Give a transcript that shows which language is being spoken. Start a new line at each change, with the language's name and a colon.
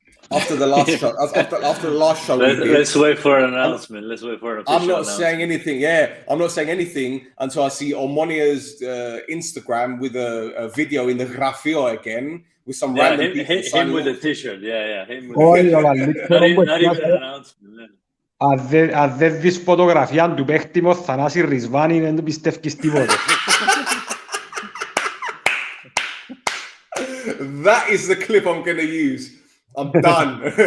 English: After the last show, after the last show, let's wait for an announcement. I'm not saying anything. Yeah, I'm not saying anything until I see Omonia's Instagram with a video in the Grafio again with some random people. Him with a t-shirt. Yeah. Him with not even an announcement.
Greek: Αν δεν δεις φωτογραφία του παίχτη με Θανάση Ρισβάνη, δεν το πιστεύεις τίποτε.
English: That is the clip I'm going to use. I'm done.